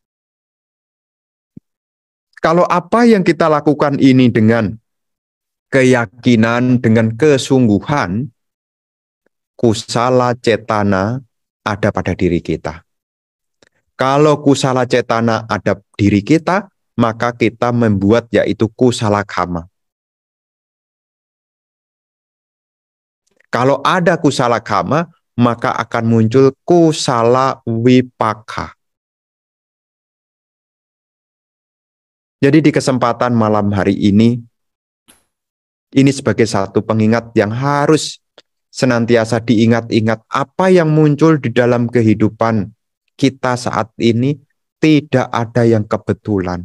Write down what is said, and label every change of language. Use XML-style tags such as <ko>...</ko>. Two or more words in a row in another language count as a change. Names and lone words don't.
<id>Kalau apa yang kita lakukan ini dengan keyakinan, dengan kesungguhan,</id> <pi>kusala cetana</pi> <id>ada pada diri kita. Kalau</id> <pi>kusala cetana</pi> <id>ada diri kita, maka kita membuat yaitu</id> <pi>kusala kama.</pi> <id>Kalau ada</id> <pi>kusala kama,</pi> <id>maka akan muncul</id> <pi>kusala wipaka.</pi> <id>Jadi di kesempatan malam hari ini sebagai satu pengingat yang harus senantiasa diingat-ingat apa yang muncul di dalam kehidupan kita saat ini tidak ada yang kebetulan.</id>